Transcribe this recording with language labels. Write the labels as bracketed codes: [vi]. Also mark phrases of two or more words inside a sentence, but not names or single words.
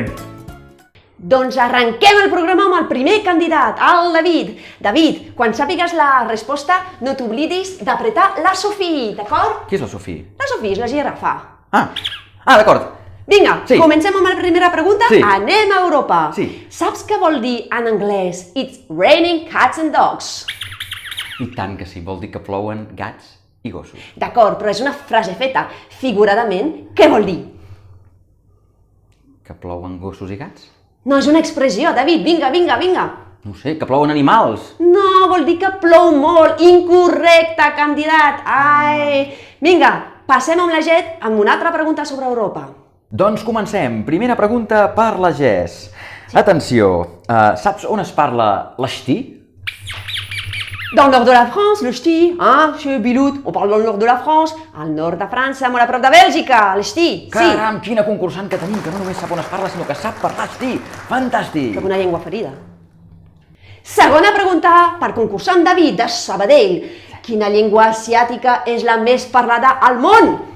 [ca] Doncs arrenquem el programa amb el primer candidat, el David. David, quan sàpigues la resposta, no t'oblidis d'apretar la Sofí, d'acord? Qui és la Sofí? La Sofí és la girafa. D'acord. Vinga, Sí. Comencem amb la primera pregunta. Sí. Anem a Europa. Sí. Saps què vol dir en anglès [en] It's raining cats and dogs? [ca] I tant que sí, vol dir que plouen gats i gossos. D'acord, però és una frase feta. Figuradament, què vol dir? Que plouen gossos i gats? No, és una expressió, David. Vinga. No ho sé, que plouen animals. No, vol dir que plou molt. Incorrecte, candidat. Ai. Vinga, passem amb la Jet amb una altra pregunta sobre Europa. Doncs comencem. Primera pregunta per la Jess. Atenció, saps on es parla l'Asti? [fr] Dans le nord de la France, le ch'ti, chez Bilout, on parle dans le nord de la France, [ca] al nord de França, molt a prop de Bèlgica, [fr] le ch'ti, [ca] sí. Caram, quina concursant que tenim, que no només sap on es parla, sinó que sap parlar Asti. Fantàstic! Sóc una llengua ferida. Segona pregunta per concursant David de Sabadell. Quina llengua asiàtica és la més parlada al món?